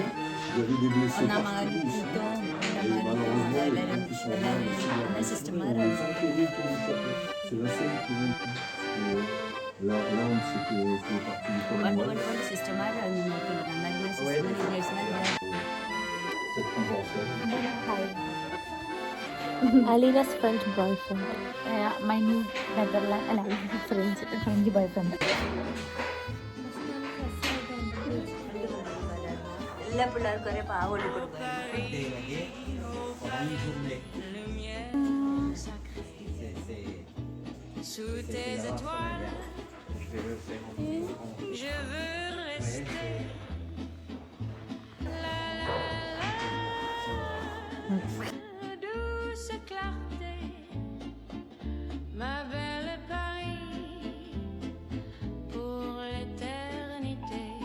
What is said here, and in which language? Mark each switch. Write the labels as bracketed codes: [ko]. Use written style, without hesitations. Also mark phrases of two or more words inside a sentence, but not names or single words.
[fr] Il y avait des blessés partout ici. Et malheureusement, les gens qui sont là aussi, c'est la scène qui Là, on sait que c'est parti du Commonwealth. [ml] സിസ്റ്റർമാരാണ് നോക്കുന്നത് നന്നായി സിസ്റ്റർമാർ നേഴ്സുമാർ [fr] Cette convention. [en] Alina's French boyfriend. My new Netherlands, French boyfriend. [ml] എല്ലാ പിള്ളേർക്കും ഒരേ പാവോട് കൊടുക്കും [fr] Sous tes étoiles, je veux rester. La la la, douce clarté, ma belle Paris, pour l'éternité.